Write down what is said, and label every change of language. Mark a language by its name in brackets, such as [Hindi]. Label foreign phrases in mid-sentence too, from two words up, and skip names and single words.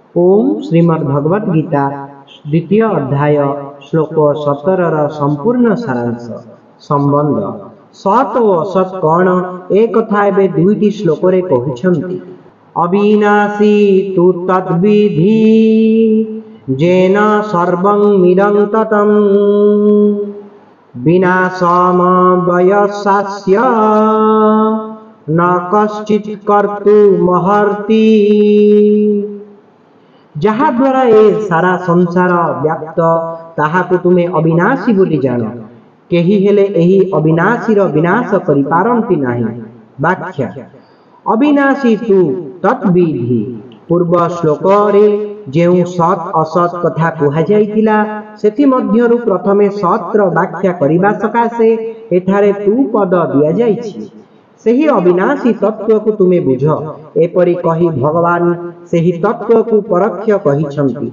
[Odia] ଓମ ଶ୍ରୀମଦ୍ଭଗବଦ ଗୀତା ଦ୍ୱିତୀୟ ଅଧ୍ୟାୟ ଶ୍ଳୋକ 17 ସମ୍ପୂର୍ଣ୍ଣ ସାରାଂଶ ସମ୍ବନ୍ଧ ସତ ଔର ଅସତ କଉଣ ଏକ କଥା ଏବେ ଦୁଇଟି ଶ୍ଳୋକ ରେ କହୁଛନ୍ତି। [Sanskrit] अविनाशी तु तद्विधि जेन सर्वं मिदं ततं विनाशम वयसास्य न कश्चित् कर्तुमर्हति। [Odia] ଯାହା ଦ୍ୱାରା ଏ ସାରା ସଂସାର ବ୍ୟାପ୍ତ ତାହାକୁ ତୁମେ ଅବିନାଶୀ ବୋଲି ଜାଣ, କେହି ହେଲେ ଏହି ଅବିନାଶୀର ବିନାଶ କରି ପାରନ୍ତି ନାହିଁ। व्याख्या [Sanskrit] अविनाशी तु तद्विधि [Odia] ପୂର୍ବ ଶ୍ଳୋକ ରେ ଯେଉଁ ସତ ଅସତ କଥା କୁହା ଯାଇଥିଲା ସେଥି ମଧ୍ୟରୁ ପ୍ରଥମେ ସତ୍ର ବ୍ୟାଖ୍ୟା କରିବା ସକାଶେ ଏଠାରେ ତୁ ପଦ ଦିଆ ଯାଇଛି। ସେହି ଅବିନାଶୀ ତତ୍ତ୍ୱ କୁ ତୁମେ ବୁଝ ଏପରି କହି ଭଗବାନ ସେହି ତତ୍ତ୍ୱ କୁ ପରୋକ୍ଷ କହୁଛନ୍ତି।